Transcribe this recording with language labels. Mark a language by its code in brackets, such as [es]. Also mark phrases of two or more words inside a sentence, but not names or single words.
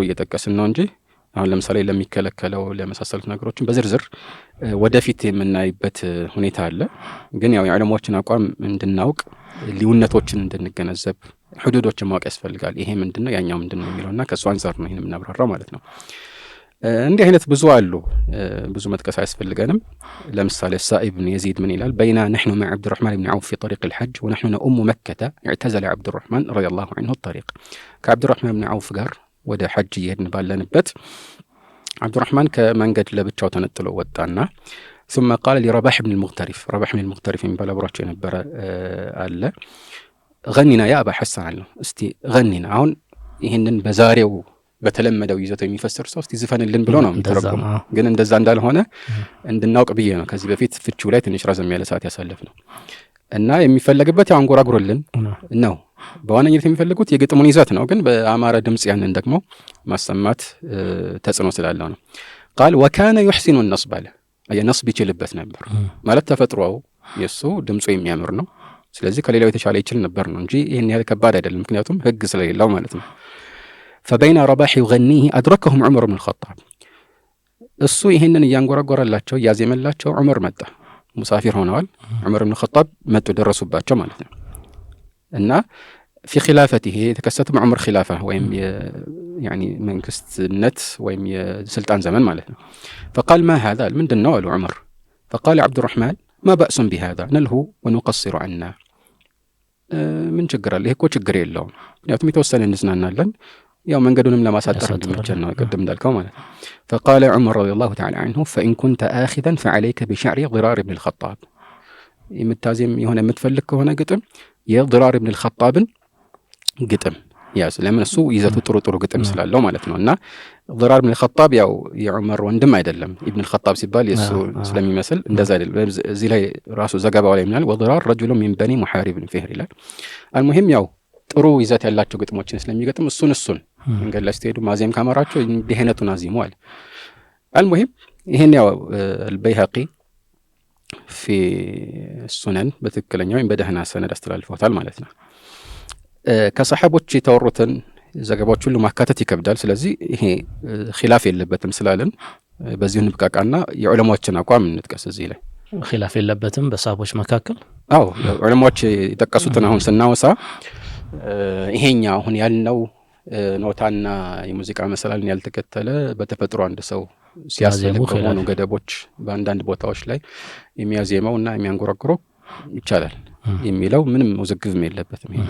[am] እየጠቀስን ነው እንጂ አሁን ለምሳሌ ለሚከለከለው ለመሳሰሉት ነገሮችን በዝርዝር ወደፊት የምናይበት ሁኔታ አለ። ግን ያው የዑለማዎችን አቋም እንድናውቅ ልዩነቶችን እንድንገነዘብ ሁዱዶችን ማወቅ ያስፈልጋል። ይሄ ምንድነው ያኛው ምንድነው የሚለውና ከሱ አንፃር ነው ይሄን የምናብራራው ማለት ነው። እንዲህ አይነት ብዙ አሉ፣ ብዙ መጥቀስ አያስፈልገንም። ለምሳሌ ሳኢብ ብን የዚድ ምን ይላል? [ar] በይና نحن مع عبد الرحمن بن عوف في طريق الحج ونحن نؤم مكة اعتزل عبد الرحمن رضي الله عنه الطريق [am] ከعبد الرحمن بن عوف ጋር ወደ ሐጅ ይሄድን ባለንበት አብዱራህማን ከመንገድ ለብቻው ተነጥሎ ወጣና [ar] ثم قال لرباح بن المغترف [am] رباح بن المغترف የሚባል አብሯቸው የነበረ አለ [ar] غنينا يا ابا حسان [am] አለው። እስቲ غنينا አሁን ይሄንን በዛሬው በተለመደው ይዘት የሚፈስር ሰው እስቲ ዝፈንልን ብሎ ነው የሚተረጎመው። ግን እንደዛ እንዳልሆነ እንድናውቅ ብዬ ነው ከዚህ በፊት ፍቺው ላይ ትንሽ ረዘም ያለ ሰዓት ያሳለፍ ነው እና የሚፈለግበት ያው አንጎራጉሮልን ነው በዋነኝነት የሚፈልጉት የግጥሙን ይዘት ነው። ግን በአማረ ድምጽ ያንን ደግሞ ማሰማት ተጽዕኖ ስላለው ነው። [ar] قال وكان يحسن النصب له [am] የነስብ ይችልበት ነበር ማለት ተፈጥሮው የሱ ድምጹ የሚያምር ነው። ስለዚህ ከሌላው የተሻለ ይችል ነበር ነው እንጂ ይሄን ያህል ከባድ አይደለም፣ ምክንያቱም ህግ ስለሌለው ማለት ነው። [ar] فبين رباح يغنيه أدركهم عمر بن الخطاب [am] እሱ ይሄንን ያንጎራጎራላቸው ያዜመላቸው ዑመር መጣ። ሙሳፊር ሆነዋል። ዑመር بن الخطاب መጡ ደረሱባቸው ማለት ነው። እና [ar] في خلافته [am] የተከሰተ በዑመር ኺላፋ ወይም يعني መንግስትነት ወይም የስልጣን ዘመን ማለት ነው። [ar] فقال ما هذا [am] ምንድነው አሉ ዑመር። [ar] فقال عبد الرحمن ما بأس بهذا نلهو ونقصر عنا [am] ምን ችግር አለ? ይሄ እኮ ችግር የለውም፣ ምክንያቱም የተወሰነ እንዝናናለን፣ ያው መንገዱንም ለማሳጠር እንዲመቸን ነው ቅድም እንዳልከው ማለት ነው። [ar] فقال عمر رضي الله تعالى عنه فإن كنت آخذا فعليك بشعر ضرار بن الخطاب [am] የምታዜም የሆነ የምትፈልግ ከሆነ ግጥም የضرار بن الخطابን ግጥም ያስ ለምን እሱ ይዘቱ ጥሩ ግጥም ስላለው ማለት ነው። እና ضرار بن الخطاب ያው የዑመር ወንድም አይደለም፣ ኢብኑ الخطاب ሲባል የሱ ስለሚመስል እንደዛ አይደለም። እዚህ ላይ ራሱ ዘገባው ላይ ምናል [ar] وضرار رجل من بني محارب بن فهر [am] ይላል። المهم ያው ጥሩ ይዘት ያላቸው ግጥሞችን ስለሚገጥም እሱን መንገድ ላይ ስትሄዱ ማዜም ካመራቸው እንዲህነቱን አዚሙዋል። المهم ይሄን ያው البيهقي [ar] في السنن [am] በትክክለኛው ወይም በደህና ሰነድ አስተላልፈውታል ማለት ነው። ከሰሐቦች የተወሩትን ዘገባዎች ሁሉ ማካተት ይከብዳል። ስለዚህ ይሄ ኺላፍ የለበትም ስላለን በዚህ ንብቃቃና የዑለማዎችን አቋም እንጥቀስ። እዚህ ላይ ኺላፍ የለበትም በሰሐቦች መካከል። አዎ ዑለማዎች የጠቀሱትን አሁን ስናወሳ ይሄኛ አሁን ያልነው ኖታና የሙዚቃ መሰላልን ያልተከተለ በተፈጥሮ አንድ ሰው ሲያስፈልግ ከሆኑ ገደቦች በአንዳንድ ቦታዎች ላይ የሚያዜመውና የሚያንጎራጉረው ይቻላል የሚለው ምንም ውዝግብም የለበትም። ይሄ